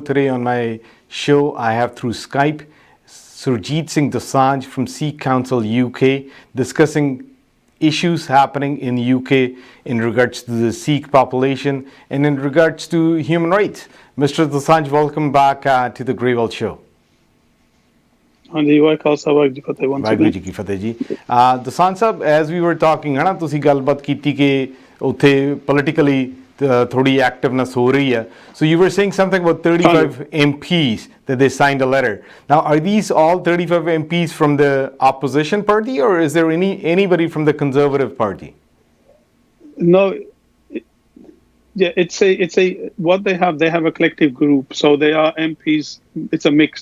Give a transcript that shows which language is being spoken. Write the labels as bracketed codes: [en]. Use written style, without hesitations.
[en] Today on my show, I have through Skype Surjit Singh Dosanjh from Sikh Council UK discussing issues happening in the UK in regards to the Sikh population and in regards to human rights. Mr. Dosanjh, welcome back to the Grey World Show. [pa] Waheguru ji ਕੀ ਫਤਿਹ ਜੀ ਦੋਸਾਂਝ ਸਾਹਿਬ [en] as we were talking [pa] ਹੈ ਨਾ ਤੁਸੀਂ ਗੱਲਬਾਤ ਕੀਤੀ ਕਿ ਉੱਥੇ politically ਥੋੜੀ activeness ਹੋ ਰਹੀ ਹੈ. [en] So you were saying something about 35 MPs that they signed a letter. Now are these all 35 MPs from the opposition party, or is there anybody from the Conservative Party? No, it's a what they have a collective group, so they are MPs. It's a mix.